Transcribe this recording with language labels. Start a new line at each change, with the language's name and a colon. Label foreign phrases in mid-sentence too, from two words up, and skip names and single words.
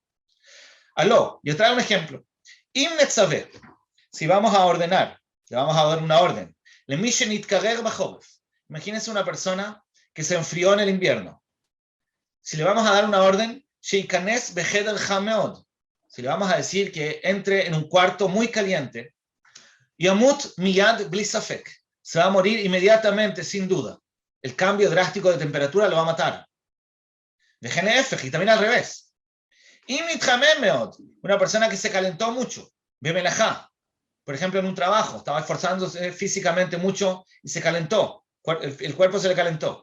Spanish: Aló, yo traigo un ejemplo. Si vamos a ordenar, le vamos a dar una orden. Imagínense una persona que se enfrió en el invierno. Si le vamos a dar una orden, si le vamos a decir que entre en un cuarto muy caliente,
Hebrew: ימות מיד בלי ספק,
Spanish: se va a morir inmediatamente, sin duda. El cambio drástico de temperatura lo va a matar. De GNF, y también al revés. Una persona que se calentó mucho, bemelajá, por ejemplo en un trabajo, estaba esforzándose físicamente mucho y se calentó, el cuerpo se le calentó.